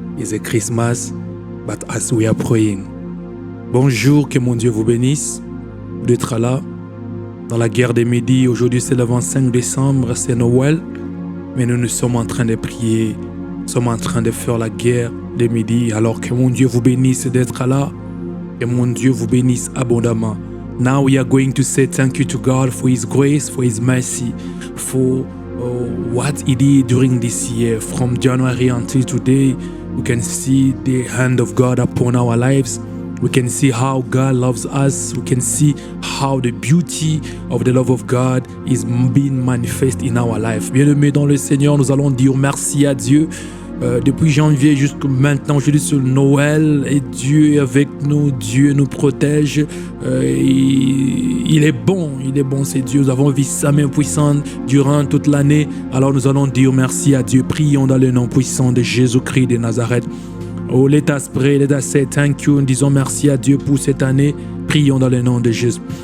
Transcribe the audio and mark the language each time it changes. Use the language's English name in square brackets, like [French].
[English] It's a Christmas, but as we are praying. [French] Bonjour, que mon Dieu vous bénisse d'être là dans la guerre des midis. Aujourd'hui c'est le 25 décembre, c'est Noël, mais nous sommes en train de prier, nous sommes en train de faire la guerre des midis. Alors que mon Dieu vous bénisse d'être là, que mon Dieu vous bénisse abondamment. [English] Now we are going to say thank you to God for His grace, for His mercy, for what He did during this year. From January until today, we can see the hand of God upon our lives. We can see how God loves us. We can see how the beauty of the love of God is being manifest in our life. [French] Bien-aimés dans le Seigneur, nous allons dire merci à Dieu. Depuis janvier jusqu'à maintenant, je dis sur Noël, et Dieu est avec nous, Dieu nous protège. Il est bon, c'est Dieu. Nous avons vu sa main puissante durant toute l'année. Alors nous allons dire merci à Dieu. Prions dans le nom puissant de Jésus-Christ de Nazareth. [English] Oh, let us pray, let us say thank you. [French] Disons merci à Dieu pour cette année. Prions dans le nom de Jésus.